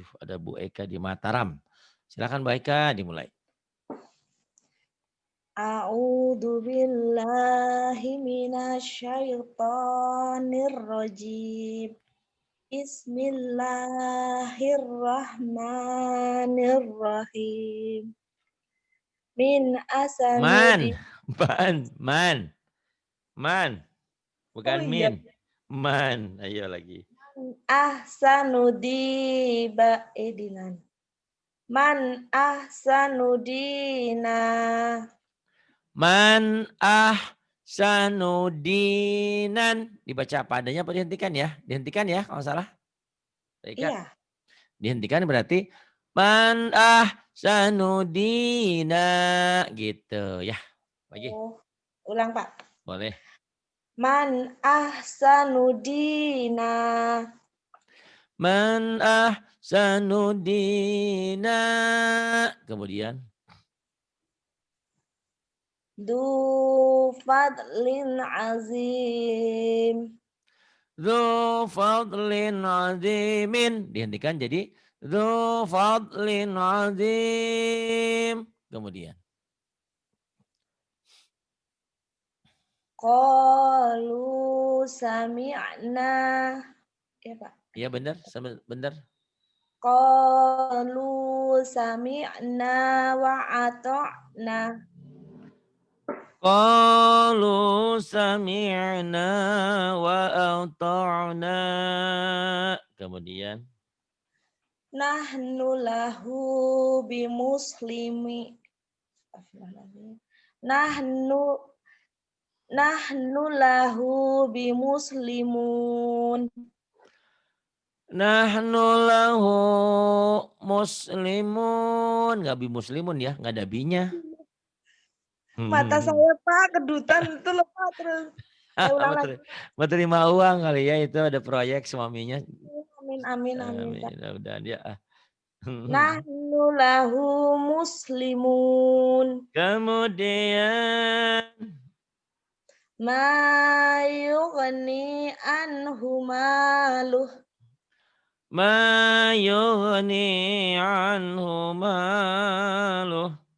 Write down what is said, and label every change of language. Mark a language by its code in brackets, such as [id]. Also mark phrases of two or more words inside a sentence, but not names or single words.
[id] Ada Bu Eka di Mataram. Silakan Bu Eka dimulai. [ar] أعوذ بالله من الشيطان الرجيم. بسم الله الرحمن الرحيم. Min Man, asanudi. man. Oh [id] Bukan iya. min. Man, ayo lagi. [ar] أحسنودي بعديلان. من أحسن دينا. من سنودينان. [id] Dibaca apa adanya apa dihentikan ya? Dihentikan ya kalau salah. Bu Eka. Iya. Dihentikan berarti [ar] من سنودينا [id] gitu ya. Lagi Oh, ulang Pak. boleh. [ar] من أحسن دينا. من سنودينا. [id] Kemudian [ar] ذو فضل عظيم. ذو فضل عظيمٍ. [id] Dihentikan jadi [ar] ذو فضل عظيم. [id] Kemudian [ar] قالوا سمعنا. [id] Ya Pak. iya benar, benar. [ar] قالوا سمعنا وأطعنا. قالوا سمعنا وأطعنا. [id] Kemudian [ar] نحن له بمسلمي. نحن نحن له بمسلمون. نحن له مسلمون. [id] Nggak [ar] بمسلمون [id] ya, nggak ada binya. Mata saya Pak kedutan itu loh Pak terus. Saya ulang lagi. Mau terima uang kali ya, itu ada proyek suaminya. Amin amin amin Pak. Udah dia. [ar] نحن له مسلمون. [id] Kemudian [ar] ما يغني عنه ماله. ما يغني عنه ماله.